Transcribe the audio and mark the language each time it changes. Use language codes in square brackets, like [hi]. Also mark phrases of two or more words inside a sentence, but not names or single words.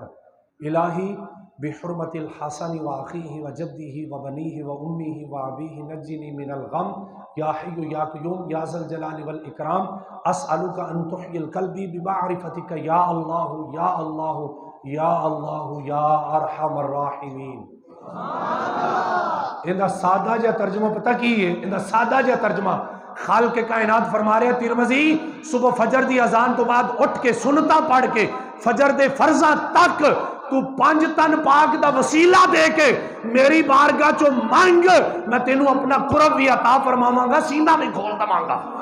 [ar] الہی بحرمت الحسن و اخیہ و جدہ و بنیہ و امیہ و ابیہ نجنی من الغم یا حی یا قیوم یا ذا الجلال والاکرام اسألک ان تحیی القلب بمعرفتک یا اللہ یا اللہ یا اللہ یا ارحم الراحمین. [pa] ان دا سادہ جا ترجمہ پتہ کی ہے؟ ان دا سادہ جا ترجمہ خالق کائنات فرما رہے ترمذی صبح فجر دی اذان تو بعد اٹھ کے سنتاں پڑھ کے فجر دے فرضاں تک تو 5 تن پاک دا وسیلہ دے کے میری بارگاہ چو مانگ، میں تینوں اپنا قرب بھی عطا فرماواں گا، سینہ بھی کھول دماں گا.